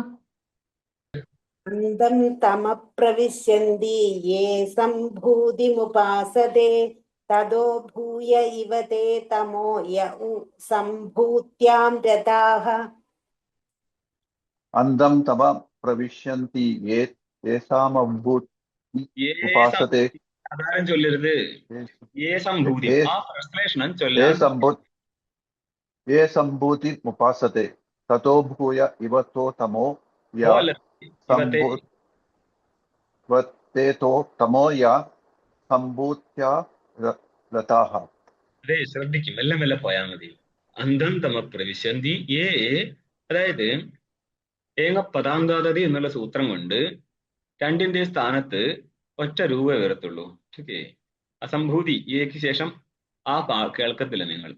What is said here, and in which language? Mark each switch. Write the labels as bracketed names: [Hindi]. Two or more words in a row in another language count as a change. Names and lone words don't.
[Sanskrit] अन्धं तमः प्रविशन्ति ये सम्भूतिमुपासते ततो भूय इव ते तमो य उ सम्भूत्यां रताः अन्धं तम प्रविशन्ति ये येषामभूत् ये उपासते सम्भूति [Malayalam] സാധാരണ ചൊല്ലരുത് [Sanskrit] ये सम्भूति ये [Malayalam] ആ പ്രശ്ലേഷണം [Sanskrit] ये [Malayalam] ചൊല്ലാൻ [Sanskrit] सम्भूत ये सम्भूतिमुपासते ततो भूय इव तो तमो या [Malayalam] ഓ അല്ല ഇവത്തെ [Sanskrit] सम्भूत्वते तो तमो या सम्भूत्या रताः [Malayalam] അതെ ശ്രദ്ധിക്കും മെല്ലെ മെല്ലെ പോയാൽ മതി [Sanskrit] अन्धं तम प्रविशन्ति [Malayalam] ഏ അതായത് [Sanskrit] एक पदान्तातति [Malayalam] എന്നുള്ള സൂത്രം കൊണ്ട് രണ്ടിന്റെ സ്ഥാനത്ത് ഒറ്റ രൂപ വരത്തുള്ളൂ ഓക്കെ അസംഭൂതി ഏക്ക് ശേഷം ആ കേൾക്കത്തില്ല നിങ്ങൾ